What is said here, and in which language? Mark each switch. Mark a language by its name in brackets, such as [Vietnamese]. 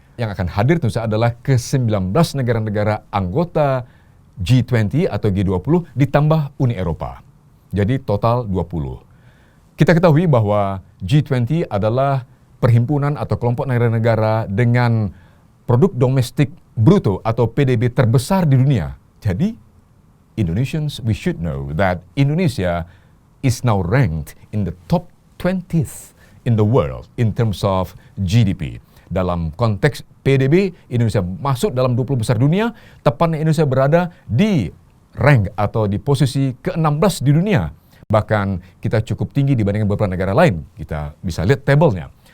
[Indonesian] Yang akan hadir tentu saja adalah ke-19 negara-negara anggota G20 atau G20 ditambah Uni Eropa. Jadi total 20. Kita ketahui bahwa G20 adalah perhimpunan atau kelompok negara-negara dengan produk domestik bruto atau PDB terbesar di dunia. [English] Jadi Indonesians, we should know that Indonesia is now ranked in the top 20th in the world in terms of GDP. [Indonesian] Dalam konteks PDB, Indonesia masuk dalam 20 besar dunia, tepatnya Indonesia berada di rank atau di posisi ke-16 di dunia. Bahkan kita cukup tinggi dibandingkan beberapa negara lain. Kita bisa lihat tabelnya.